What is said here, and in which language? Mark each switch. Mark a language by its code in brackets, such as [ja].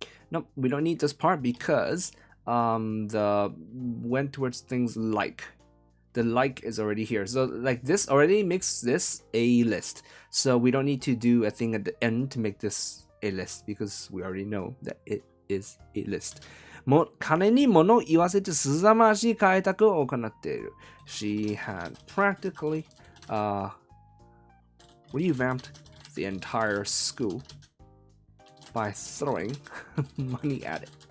[en] No, we don't need this part because the went towards things like. The like is already here. So like this already makes this a list. So we don't need to do a thing at the end to make this a list because we already know that it is a list. [ja] 金に物を言わせて凄まじい開拓を行っている。 [en] She had practically revamped the entire school by throwing money at it.